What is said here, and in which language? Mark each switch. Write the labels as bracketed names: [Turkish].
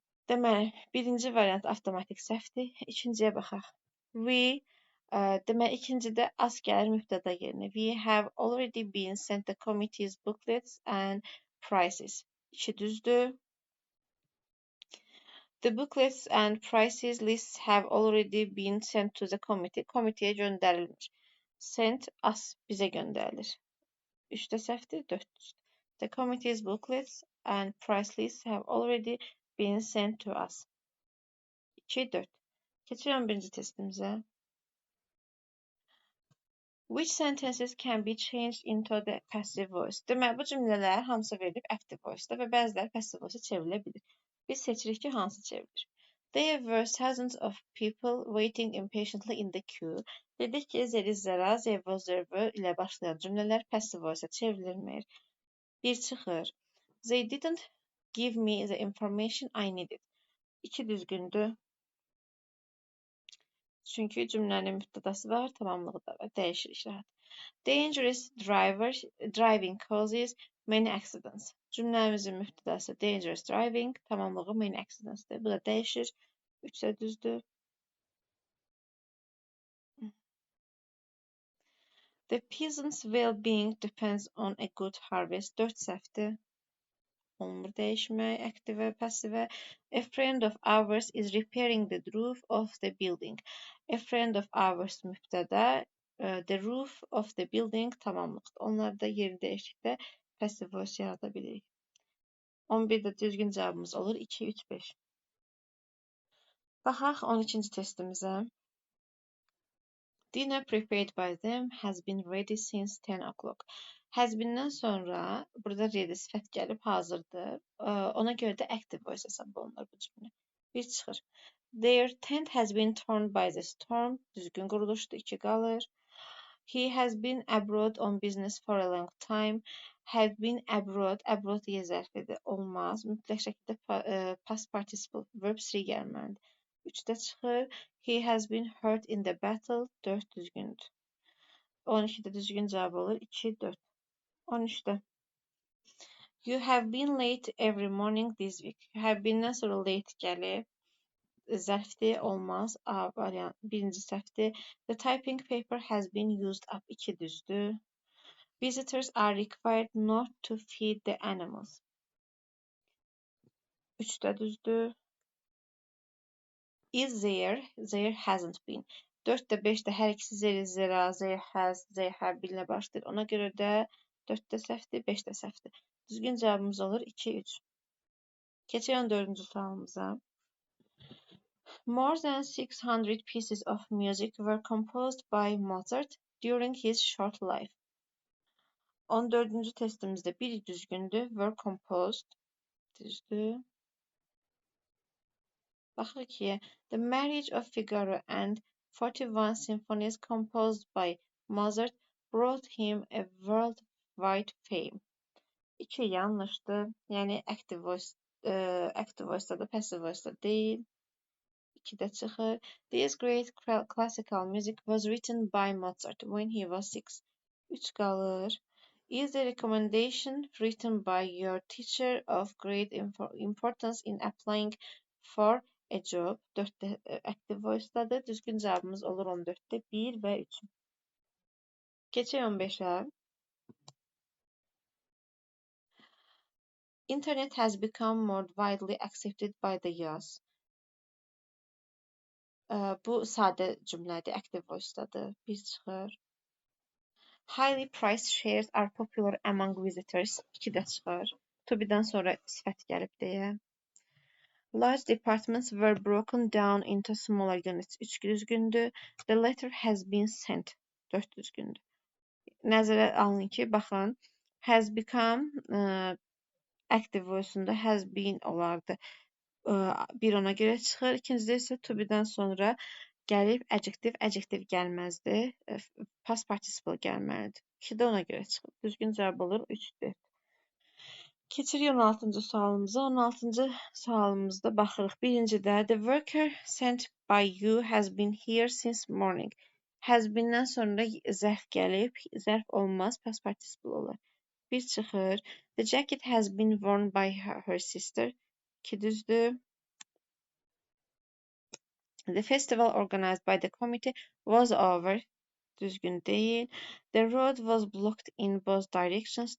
[Azerbaijani] Deməli, birinci variant avtomatik səhvdir. İkinciyə baxaq. We, deməli, ikincidə us gəlir mübtəda yerinə. [English] We have already been sent the committee's booklets and prices. [Azerbaijani] 2 düzdür. [English] The booklets and prices lists have already been sent to the committee. [Azerbaijani] Komiteye göndərilmiş. [English] Sent us [Azerbaijani] bizə göndərilir. 3 də səhvdir, 4 düzdür. [English] The committee's booklets and price lists have already been sent to us. 2, 4. [Azerbaijani] Keçirik 11-ci testimizə. [English] Which sentences can be changed into the passive voice? [Azerbaijani] Deməli, bu cümlələr hamısı verilib active voice-da və bəziləri passive voice-a çevrilə bilir. Biz seçirik ki, hansı çevrilir. [English] There were thousands of people waiting impatiently in the queue. [Azerbaijani] Dedik ki, zeri, zera, zervo, zervo ilə başlayan cümlələr passive voice-a çevrilmir. Bir çıxır. [English] They didn't give me the information I needed. [Azerbaijani] 2 düzgündür. Çünki cümlənin mübtədası var, tamamlığı da var. Dəyişir işarət. [English] Dangerous driving causes many accidents. [Azerbaijani] Cümləmizin mübtədası [English] dangerous driving, [Azerbaijani] tamamlığı [English] many accidents- [Azerbaijani] dir. Bu da dəyişir. 3 də düzdür. [English] The peasants' well-being depends on a good harvest. [Azerbaijani] 4 səhvdir. Olmur dəyişmək, aktivə, passivə. [English] A friend of ours is repairing the roof of the building. A friend of ours [Azerbaijani] mübtəda, [English] the roof of the building [Azerbaijani] tamamlıqdır. Onlarda yeri dəyişikdə passive voice yarada bilirik. 11-də düzgün cavabımız olur 2, 3, 5. Baxaq 12-ci testimizə. [English] Dinner prepared by them has been ready since 10 o'clock. [Azerbaijani] Has been'dən sonra burada ready sifət gəlib hazırdır. Ona görə də active voice hesab olunur bu cümlə. Bir çıxır. [English] Their tent has been torn by the storm. [Azerbaijani] Düzgün quruluşdur, 2 qalır. [English] He has been abroad on business for a long time. Had been abroad. [Azerbaijani] Abroad yer zərfidir. Olmaz. Mütləq şəkildə past participle verb 3 gəlməlidir. 3-də çıxır. [English] He has been hurt in the battle. [Azerbaijani] 4 düzgündür. 12-də düzgün cavab olur. 2, 4. 13-də. [English] You have been late every morning this week. [Azerbaijani] You have been'dən sonra late gəlib. Zərfdir, olmaz. A variant birinci səhvdir. [English] The typing paper has been used up. [Azerbaijani] 2 düzdür. [English] Visitors are required not to feed the animals. [Azerbaijani] 3-də düzdür. [English] Is there? There hasn't been. [Azerbaijani] 4-də 5-də hər ikisi there is, there are, there has, there have been-lə başlayır. Ona görə də 4-də səhvdir, 5-də səhvdir. Düzgün cavabımız olur 2, 3. Keçək 14-cü sualımıza. [English] More than 600 pieces of music were composed by Mozart during his short life. [Azerbaijani] 14-cü testimizdə biri düzgündür. [English] Were composed. [Azerbaijani] Düzdür. Baxırıq ki, [English] The Marriage of Figaro and 41 symphonies composed by Mozart brought him a worldwide fame. [Azerbaijani] 2 yanlışdır. Yəni active voice-dadır, passive voice-da deyil. 2-də çıxır. [English] This great classical music was written by Mozart when he was 6. [Azerbaijani] 3 qalır. [English] Is the recommendation written by your teacher of great importance in applying for a job? [Azerbaijani] 4-də active voice-dadır. Düzgün cavabımız olur 14-də 1 və 3. Keçək 15-ə. [English] Internet has become more widely accepted by the youth. [Azerbaijani] Bu sadə cümlədir, active voice-dadır. 1 çıxır. [English] Highly priced shares are popular among visitors. [Azerbaijani] 2-də çıxır. To be-dən sonra sifət gəlib deyə. [English] Large departments were broken down into smaller units. [Azerbaijani] 3 düzgündür. [English] The letter has been sent. [Azerbaijani] 4 düzgündür. Nəzərə alın ki, baxın, has become active voice-unda has been olardı. Bir ona görə çıxır. İkincidə isə to be-dən sonra gəlib adjective gəlməzdi. Past participle gəlməlidir. 2-də ona görə çıxır. Düzgün cavab olur 3-dür. Keçirik 16-cı sualımıza. 16-cı sualımızda baxırıq. Birincidə [English] The worker sent by you has been here since morning. [Azerbaijani] Has been-dən sonra zərf gəlib. Zərf olmaz, past participle olur. 1 çıxır. [English] The jacket has been worn by her sister. [Azerbaijani] 2 düzdür. [English] The festival organized by the committee was over. [Azerbaijani] Düzgün deyil. [English] The road was blocked in both directions.